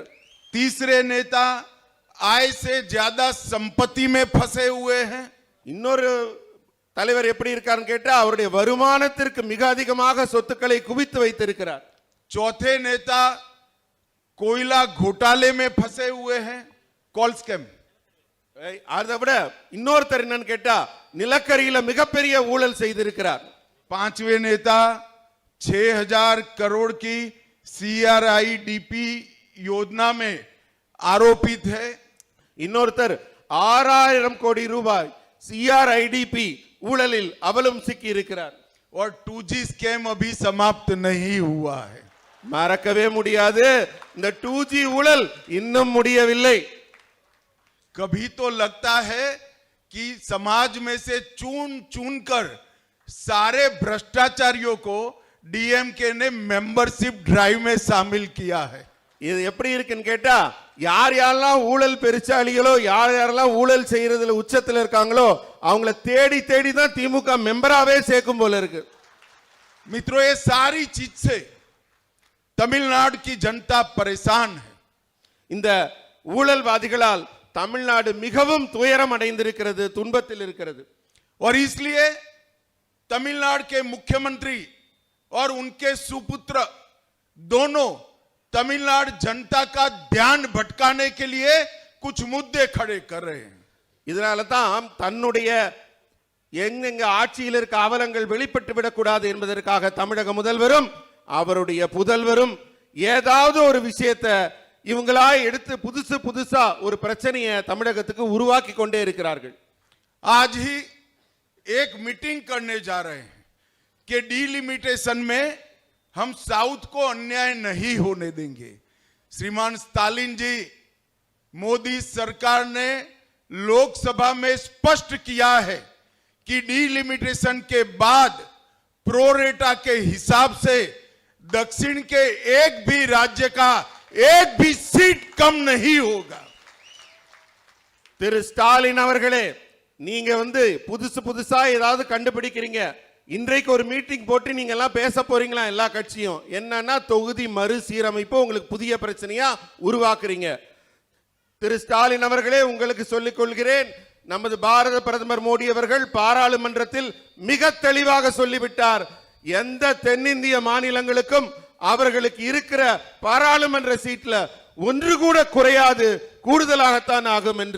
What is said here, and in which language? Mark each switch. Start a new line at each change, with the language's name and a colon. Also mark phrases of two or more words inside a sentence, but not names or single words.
Hindi: तीसरे नेता आय से ज्यादा संपत्ति में फंसे हुए हैं।
Tamil: இன்னொரு தலைவர் எப்படி இருக்காருன்னு கேட்டா அவருடைய வருமானத்திற்கு மிக அதிகமாக சொத்துக்களை குவித்து வைத்திருக்கிறார்.
Hindi: चौथे नेता कोयला घोटाले में फंसे हुए हैं,
English: coal scam.
Tamil: அதை விட இன்னொருத்தர் என்னன்னு கேட்டா நிலக்கரியில மிகப்பெரிய ஊழல் செய்திருக்கிறார்.
Hindi: पांचवें नेता 6000 करोड़ की CRIDP योजना में आरोपित है।
Tamil: இன்னொருத்தர் 6000 கோடி ரூபாய் CRIDP ஊழலில் அவலும் சிக்கி இருக்கிறார்.
Hindi: और 2G स्कैम अभी समाप्त नहीं हुआ है।
Tamil: மறக்கவே முடியாது, இந்த 2G ஊழல் இன்னும் முடியவில்லை.
Hindi: कभी तो लगता है कि समाज में से चुन चुन कर सारे भ्रष्टाचारियों को डीएमके ने
English: membership drive
Hindi: में शामिल किया है।
Tamil: இது எப்படி இருக்குன்னு கேட்டா யார் யாரெல்லாம் ஊழல் பெருச்சாளிகளோ யார் யாரெல்லாம் ஊழல் செய்யறதுல உச்சத்துல இருக்காங்களோ அவங்கள தேடி தேடி தான் திமுக மெம்பராவே சேர்க்கும் போல இருக்கு.
Hindi: मित्रों, ये सारी चीज से तमिलनाडु की जनता परेशान है।
Tamil: இந்த ஊழல்வாதிகளால் தமிழ்நாடு மிகவும் துயரம் அடைந்திருக்கிறது, துன்பத்தில் இருக்கிறது.
Hindi: और इसलिए तमिलनाडु के मुख्यमंत्री और उनके सुपुत्र दोनों तमिलनाडु जनता का ध्यान भटकाने के लिए कुछ मुद्दे खड़े कर रहे हैं।
Tamil: இதனால தான் தன்னுடைய எங்கெங்க ஆட்சியில் இருக்க அவலங்கள் வெளிப்பட்டு விடக்கூடாது என்பதற்காக தமிழக முதல்வரும் அவருடைய புதல்வரும் ஏதாவது ஒரு விஷயத்தை இவங்களா எடுத்து புதுசா ஒரு பிரச்சனையை தமிழகத்துக்கு உருவாக்கி கொண்டே இருக்கிறார்கள்.
Hindi: आज ही एक मीटिंग करने जा रहे हैं कि डिलिमिटेशन में हम साउथ को अन्याय नहीं होने देंगे। श्रीमान स्टालिन जी, मोदी सरकार ने लोकसभा में स्पष्ट किया है कि डिलिमिटेशन के बाद प्रोरेटा के हिसाब से दक्षिण के एक भी राज्य का एक भी सीट कम नहीं होगा।
Tamil: திரு ஸ்டாலின் அவர்களே, நீங்க புதுசா ஏதாவது கண்டுபிடிக்கிறீங்க. இன்றைக்கு ஒரு மீட்டிங் போட்டு நீங்க எல்லாம் பேச போறீங்களா? எல்லா கட்சியும் என்னன்னா தொகுதி மறுசீரமைப்பு உங்களுக்கு புதிய பிரச்சனையா உருவாக்குறீங்க. திரு ஸ்டாலின் அவர்களே, உங்களுக்கு சொல்லிக் கொள்கிறேன், நமது பாரத பிரதமர் மோடி அவர்கள் பாராளுமன்றத்தில் மிக தெளிவாக சொல்லிவிட்டார், எந்த தென்னிந்திய மாநிலங்களுக்கும் அவர்களுக்கு இருக்கிற பாராளுமன்ற சீட்ல ஒன்று கூட குறையாது, கூடுதலாகத்தான் ஆகும் என்று.